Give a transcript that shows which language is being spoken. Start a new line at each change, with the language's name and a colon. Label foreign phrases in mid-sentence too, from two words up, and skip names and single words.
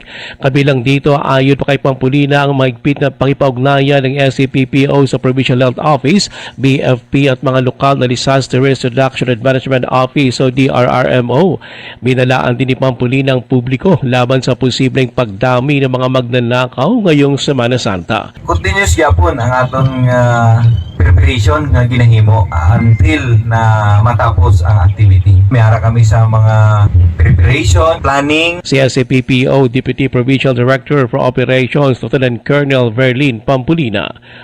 Filipino: Kabilang dito, ayon pa kay Pampolina, ang mahigpit na pakipag-ugnayan ng SCPPO sa
English: Provincial Health Office,
Filipino: BFP at mga lokal na
English: Disaster Risk Reduction and Management Office
Filipino: o DRRMO. Binalaan din ni Pampolina ang publiko laban sa posibleng pagdami ng mga magnanakaw ngayong Semana Santa.
Hiligaynon: Continuous yapon ang atong preparation nga ginahimo until na matapos ang activity. May ara kami sa mga preparation, planning. Si SCPPO Deputy Provincial Director for Operations Lieutenant Colonel Verlin Pampolina.